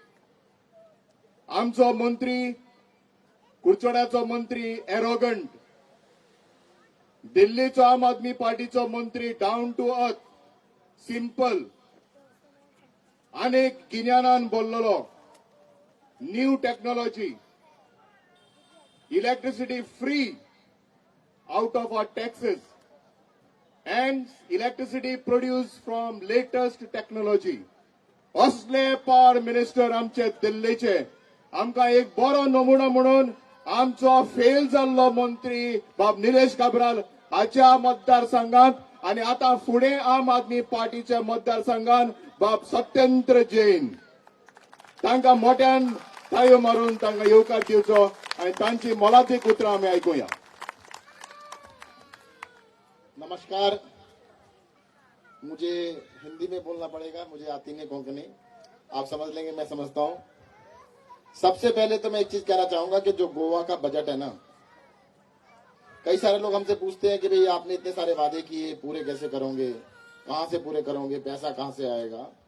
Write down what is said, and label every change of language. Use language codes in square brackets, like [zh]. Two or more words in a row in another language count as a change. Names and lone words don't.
[kok] आमचो मंत्री कुडचड्याचो मंत्री एरोगंट. दिल्लीचो आम आदमी पार्टीचो मंत्री [en] down to earth, [kok] सिंपल आनीक गिन्यानान बोल्लोलो. [en] new technology, electricity free out of our taxes and electricity produced from latest technology. [kok] असले पावर मिनिस्टर आमचे दिल्लीचे. आमकां एक बरो नमुनो म्हणून आमचो फेल जाल्लो मंत्री बाब निलेश काब्राल हाच्या मतदारसंघात आनी आतां फुडें आम आदमी पार्टीच्या मतदारसंघात बाब सत्येंद्र जैन. तांकां मोठ्यान ताळयो मारून तांकां येवकार दिवचो आनी तांची मोलादीक उतरां आमी आयकुया. नमस्कार. [hi] मुझे हिंदी में बोलना पड़ेगा, मुझे आती नहीं कोंकणी. आप समझ लेंगे, मैं समझता हूं. सबसे पहले तो मैं एक चीज कहना चाहूंगा कि जो गोवा का बजट है ना, कई सारे लोग हमसे पूछते हैं कि भाई आपने इतने सारे वादे किए, पूरे कैसे करोगे, कहां से पूरे करोगे, पैसा कहां से आएगा.